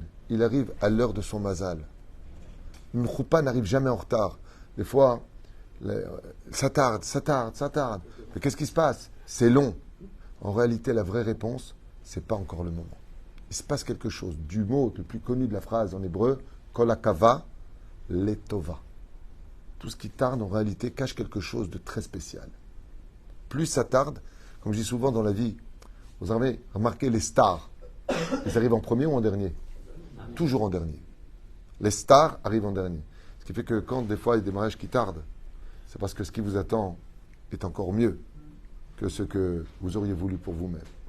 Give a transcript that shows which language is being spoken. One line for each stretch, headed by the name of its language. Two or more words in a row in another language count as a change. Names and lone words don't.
French: Il arrive à l'heure de son mazal. Une choupa n'arrive jamais en retard. Des fois, ça tarde. Mais qu'est-ce qui se passe? C'est long. En réalité, la vraie réponse, c'est pas encore le moment. Il se passe quelque chose. Du mot le plus connu de la phrase en hébreu,
Hebrew: כל העכבה לטובה.
French: Tout ce qui tarde, en réalité, cache quelque chose de très spécial. Plus ça tarde, comme je dis souvent dans la vie, vous avez remarqué les stars. Ils arrivent en premier ou en dernier? Toujours en dernier. Les stars arrivent en dernier. Ce qui fait que quand des fois il y a des mariages qui tardent, c'est parce que ce qui vous attend est encore mieux que ce que vous auriez voulu pour vous-même.